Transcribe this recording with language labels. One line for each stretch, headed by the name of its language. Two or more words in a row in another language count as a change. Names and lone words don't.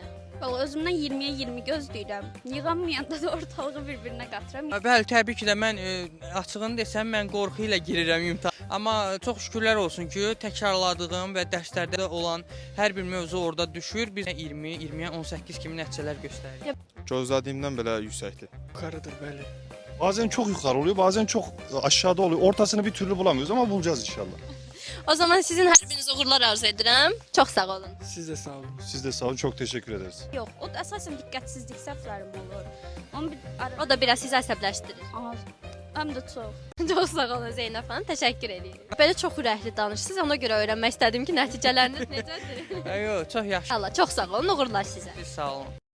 Azerbaijani: Valla özümdən 20-yə 20 gözləyirəm. Yığanmayanda da ortalığı bir-birinə qatıram. Bəli, təbii ki də mən açığını desəm, mən qorxu ilə girirəm imtahan. Amma çox şükürlər olsun ki, təkrarladığım və dərslərdə olan hər bir mövzu orada düşür. Biz 20, 20-yə 18 kimi nəticələr göstəririk. Gözlədiyimdən belə yüksəkdir. Yukarıdır bəli.
Turkish: Bazen çok yukarı oluyor, bazen çok aşağıda oluyor. Ortasını bir türlü bulamıyoruz ama bulacağız inşallah.
Azerbaijani: O zaman sizin hər birinizə uğurlar arzu edirəm. Çox sağ olun. Siz də sağ olun.
Turkish: Siz de sağ olun, çok teşekkür ederiz.
Azerbaijani: Yox, o əsasən diqqətsizlik səhvlərim olur. Onu bir ara... O da biraz sizi əsəbləşdirir. Az, həm də çox. Çox sağ olun Zeynəb xanım, təşəkkür edirik. Belə çox ürəkli danışırsınız, ona görə öyrənmək istədim ki, nəticələriniz necədir? Yox, çox yaxşı. Allah, çox sağ olun, uğurlar sizə. Siz sağ olun.